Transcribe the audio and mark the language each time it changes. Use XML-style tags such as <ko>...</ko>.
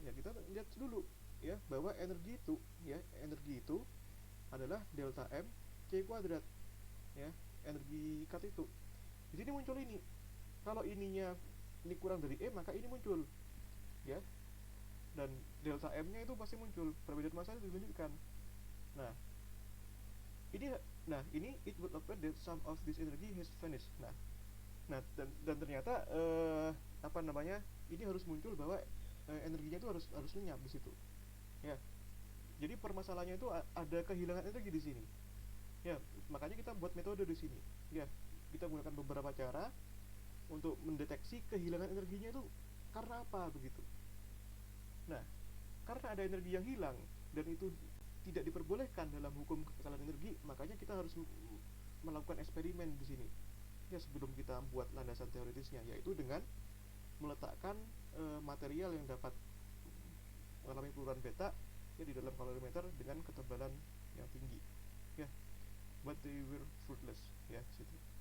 <id>Ya kita lihat dulu ya bahwa energi itu adalah delta M C kuadrat ya, energi kat itu. Di sini muncul ini. Kalau ininya ini kurang dari E maka ini muncul ya. Dan delta M-nya itu pasti muncul, perbedaan massa itu ditunjukkan. Nah, ini</id> <en>it would appear that some of this energy has vanished.</en> <id>Dan ternyata apa namanya? Ini harus muncul bahwa energinya itu harus lenyap di situ. Ya. Jadi permasalahannya itu ada kehilangan energi di sini. Ya, makanya kita buat metode di sini. Ya, kita menggunakan beberapa cara untuk mendeteksi kehilangan energinya itu karena apa begitu. Nah, karena ada energi yang hilang dan itu tidak diperbolehkan dalam hukum kekekalan energi, makanya kita harus melakukan eksperimen di sini. Ya, sebelum kita buat landasan teoritisnya, yaitu dengan meletakkan material yang dapat mengalami peluruhan beta ya di dalam kalorimeter dengan ketebalan yang tinggi.</id> <en>Ya, but they were fruitless</en> <id>ya situ.</id>